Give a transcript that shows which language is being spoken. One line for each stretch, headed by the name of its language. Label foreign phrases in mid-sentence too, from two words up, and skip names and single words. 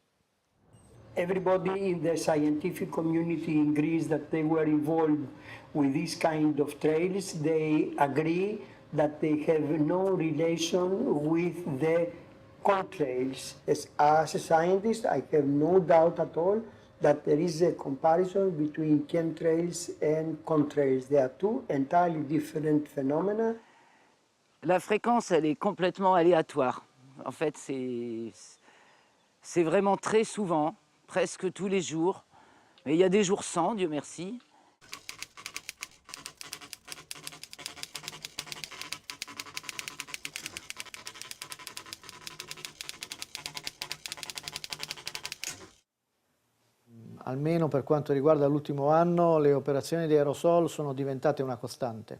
English: Everybody in the scientific community in Greece that they were involved with this kind of trails, they agree that they have no relation with the contrails. As a scientist, I have no doubt at all that there is a comparison between chemtrails and contrails. They are two entirely different phenomena.
French: La fréquence, elle est complètement aléatoire. En fait, c'est vraiment très souvent, presque tous les jours. Mais il y a des jours sans, Dieu merci.
Italian: Almeno per quanto riguarda l'ultimo anno, le operazioni di aerosol sono diventate una costante.